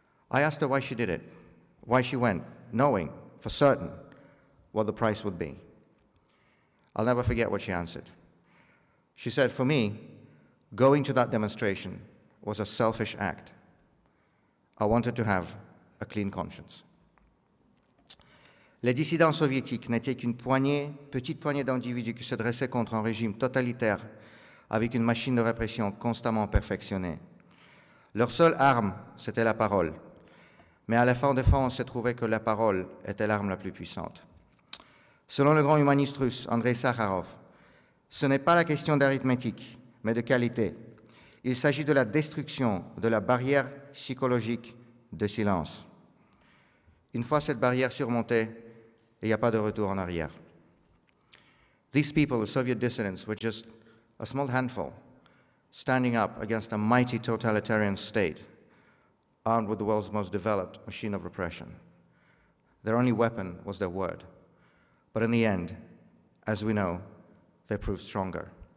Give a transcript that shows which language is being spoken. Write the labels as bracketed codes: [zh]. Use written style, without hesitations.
[en] I asked her why she did it, why she went, knowing for certain what the price would be. I'll never forget what she answered. She said, "For me, going to that demonstration was a selfish act. I wanted to have a clean conscience." [fr] Les dissidents soviétiques n'étaient qu'une petite poignée d'individus qui se dressaient contre un régime totalitaire avec une machine de répression constamment perfectionnée. Leur seule arme, c'était la parole. Mais à la fin des fins, on s'est trouvé que la parole était l'arme la plus puissante. Selon le grand humaniste russe Andrei Sakharov, ce n'est pas la question d'arithmétique, mais de qualité. Il s'agit de la destruction de la barrière psychologique de silence. Une fois cette barrière surmontée, il n'y a pas de retour en arrière. [en] These people, the Soviet dissidents, were just a small handful standing up against a mighty totalitarian state armed with the world's most developed machine of repression. Their only weapon was their word. But in the end, as we know, they proved stronger.